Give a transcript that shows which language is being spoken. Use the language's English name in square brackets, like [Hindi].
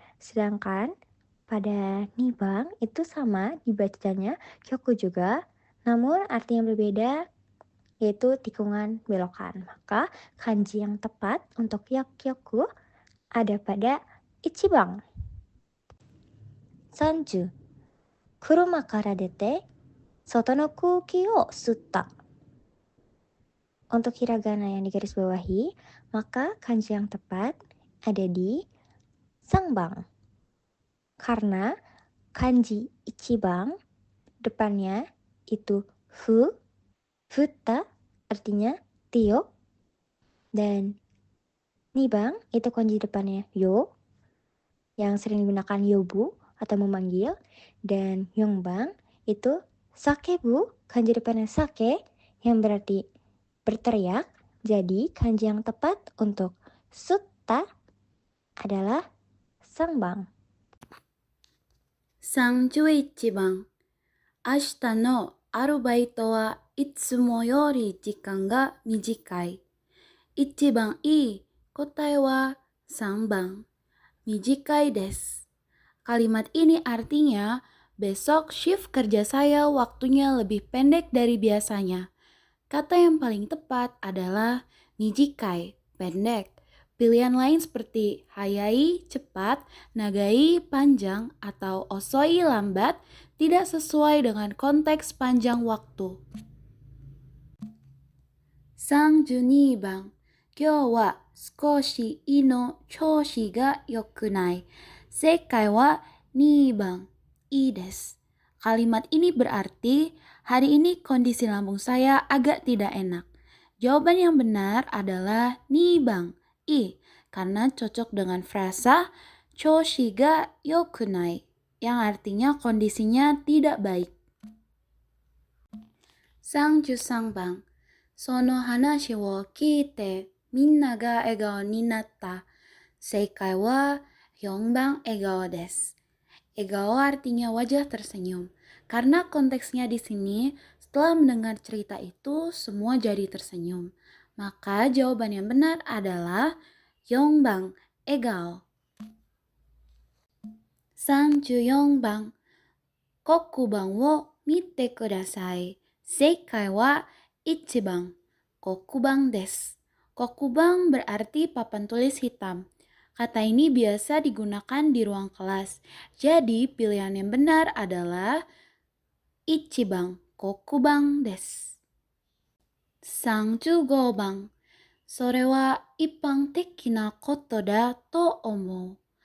[Indonesian] Sedangkan pada nibang itu sama dibacanya kyoku juga, namun artinya berbeda yaitu tikungan belokan. Maka kanji yang tepat untuk yakyoku ada pada ichibang. 30. [Japanese] 車から出て外の空気を吸った. [Indonesian] Untuk hiragana yang digaris bawahi, maka kanji yang tepat ada di sangbang. Karena kanji ichibang depannya itu futta artinya tiup, dan nibang itu kanji depannya yo yang sering digunakan yobu atau memanggil, dan yongbang itu sakebu kanji depannya sake yang berarti berteriak. Jadi kanji yang tepat untuk sutta adalah sangbang. [Japanese] 31番、明日のアルバイトはいつもより時間が短い。一番いい答えは3番、短いです. [Indonesian] Kalimat ini artinya, besok shift kerja saya waktunya lebih pendek dari biasanya. Kata yang paling tepat adalah mijikai, pendek. Pilihan lain seperti hayai, cepat, nagai, panjang, atau osoi, lambat, tidak sesuai dengan konteks panjang waktu. [Japanese] 32番、今日は少し胃の調子が良くない。正解は2番、いいです. [Indonesian] Kalimat ini berarti, hari ini kondisi lambung saya agak tidak enak. Jawaban yang benar adalah nibang, i, karena cocok dengan frasa [Japanese] choshi ga yokunai, [Indonesian] yang artinya kondisinya tidak baik. [Japanese] 33番、その話を聞いてみんなが笑顔になった。正解は4番、笑顔です. [Indonesian] Egao artinya wajah tersenyum. Karena konteksnya di sini, setelah mendengar cerita itu, semua jadi tersenyum. Maka jawaban yang benar adalah Yongbang, egao. [Japanese] 34番、黒板を見てください。正解は1番、黒板です. [Indonesian] Kokubang berarti papan tulis hitam. Kata ini biasa digunakan di ruang kelas. Jadi pilihan yang benar adalah ichibang, [Japanese] kokubang desu. 35番、それは一般的なことだと思う。